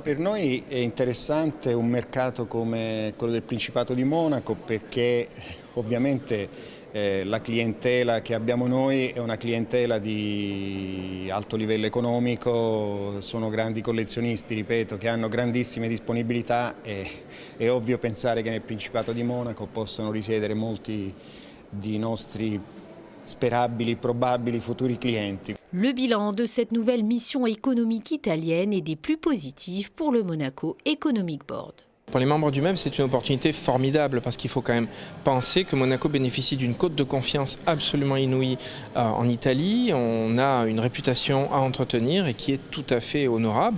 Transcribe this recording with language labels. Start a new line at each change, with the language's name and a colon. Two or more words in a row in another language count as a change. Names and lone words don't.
Italian: Per noi è interessante un mercato come quello del Principato di Monaco perché ovviamente la clientela che abbiamo noi è una clientela di alto livello economico, sono grandi collezionisti, ripeto, che hanno grandissime disponibilità e è ovvio pensare che nel Principato di Monaco possano risiedere molti di nostri sperabili, probabili futuri clienti.
French: Le bilan de cette nouvelle mission économique italienne est des plus positifs pour le Monaco Economic Board. Pour les membres du MEM, c'est une opportunité formidable parce qu'il faut quand même penser que Monaco bénéficie d'une cote de confiance absolument inouïe en Italie. On a une réputation à entretenir et qui est tout à fait honorable.